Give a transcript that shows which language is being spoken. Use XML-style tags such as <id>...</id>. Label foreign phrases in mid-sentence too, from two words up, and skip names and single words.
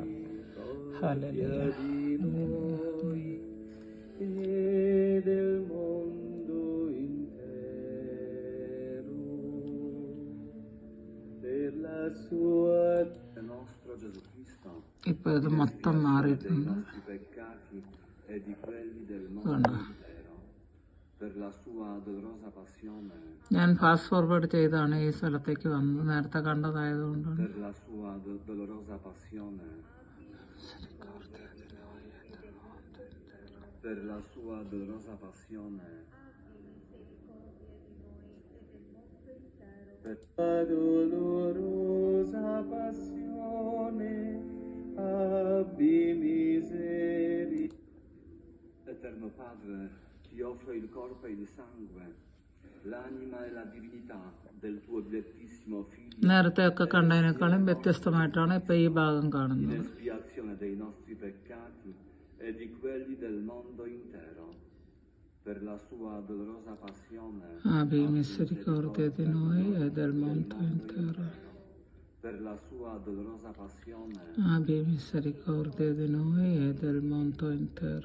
<ml>ഹല്ലേലൂയ. ഇപ്പൊ ഇത് മൊത്തം മാറിയിട്ടുണ്ട്. ഞാൻ</ml> <en>fast forward</en> <ml>ചെയ്താണ് ഈ സ്ഥലത്തേക്ക് വന്നത്, നേരത്തെ കണ്ടതായതുകൊണ്ടാണ്.</ml> <it>Per la sua dolorosa passione, per la dolorosa passione, abbi miseria. Eterno Padre, ti offro il corpo e il sangue, l'anima e la divinità del tuo dilettissimo Figlio.</it> <ml>നേരത്തെ ഒക്കെ കണ്ടതിനേക്കാളും വ്യത്യസ്തമായിട്ടാണ് ഇപ്പൊ ഈ ഭാഗം കാണുന്നത്.</ml> <it>In espiazione dei nostri peccati e di quelli del mondo intero, per la sua dolorosa passione, abbi misericordia di noi e del mondo intero. Per la sua dolorosa passione, abbi misericordia di noi e del mondo intero.</it>